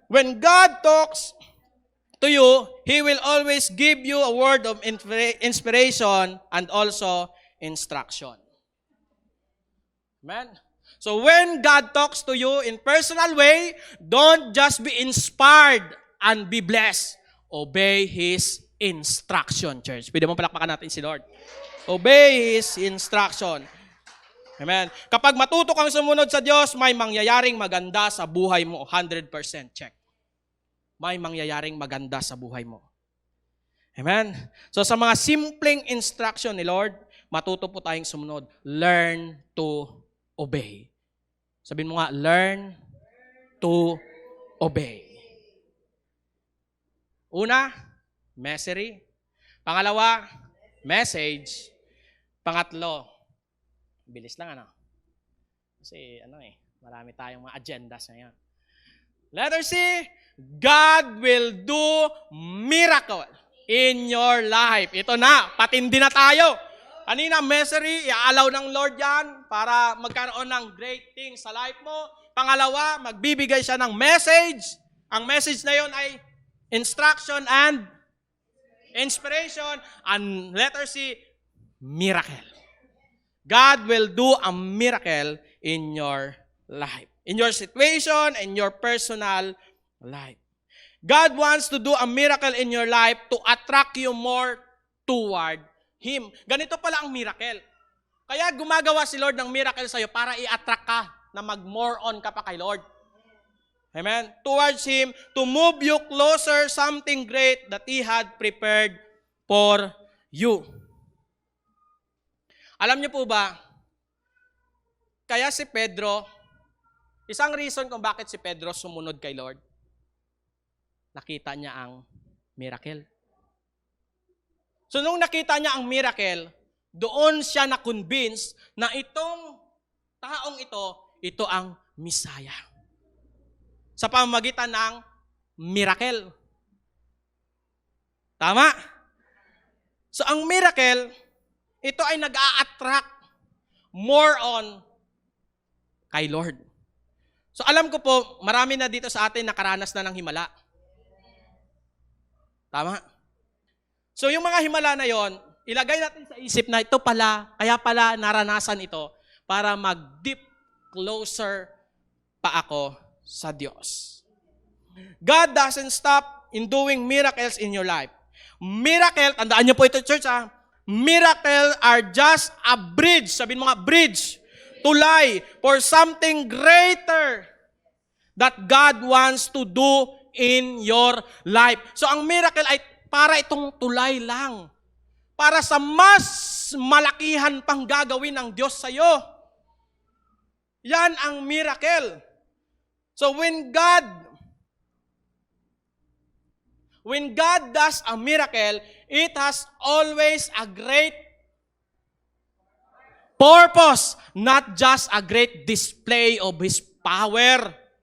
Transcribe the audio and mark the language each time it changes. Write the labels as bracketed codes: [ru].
[en] When God talks to you, He will always give you a word of inspiration and also instruction. Amen? So when God talks to you in personal way, don't just be inspired and be blessed. Obey His instruction, church. [tl] Pwede mo palakpakan natin si Lord. [en] Obey His instruction. [tl] Amen. Kapag matuto kang sumunod sa Diyos, may mangyayaring maganda sa buhay mo. 100% check. May mangyayaring maganda sa buhay mo. Amen. So sa mga simpleng instruction ni Lord, matuto po tayong sumunod. [en] Learn to obey. [tl] Sabihin mo nga, [en] learn to obey. [tl] Una, message. Pangalawa, message. Pangatlo, bilis lang ano. Kasi marami tayong mga agendas ngayon. [en] Letter C, God will do miracle in your life. [tl] Ito na, patindi na tayo. Kanina, message, i-allow ng Lord yan para magkaroon ng great things sa life mo. Pangalawa, magbibigay siya ng message. Ang message na yon ay [en] instruction and inspiration. And letter C, miracle. God will do a miracle in your life. In your situation, in your personal life. God wants to do a miracle in your life to attract you more toward Him. [tl] Ganito pala ang miracle. Kaya gumagawa si Lord ng miracle sa'yo para i-attract ka na mag-more on ka pa kay Lord. Amen? [en] Towards Him, to move you closer something great that He had prepared for you. [tl] Alam niyo po ba, kaya si Pedro, isang reason kung bakit si Pedro sumunod kay Lord, nakita niya ang miracle. So nung nakita niya ang miracle, doon siya na-convince na itong taong ito ang Messiah. Sa pamamagitan ng miracle. Tama? So ang miracle, ito ay nag-a-attract more on kay Lord. So alam ko po, marami na dito sa atin nakaranas na ng himala. Tama? So yung mga himala na yon, ilagay natin sa isip na ito pala, kaya pala naranasan ito para mag-deep closer pa ako sa Diyos. [en] God doesn't stop in doing miracles in your life. Miracle, [tl] tandaan niyo po ito [en] church miracle are just a bridge, [tl] sabihin mo nga [en] bridge, [tl] tulay [en] for something greater that God wants to do in your life. [tl] So ang miracle ay para itong tulay lang. Para sa mas malakihan pang gagawin ng Diyos sa iyo. Yan ang miracle. [en] So when God does a miracle, it has always a great purpose, not just a great display of His power.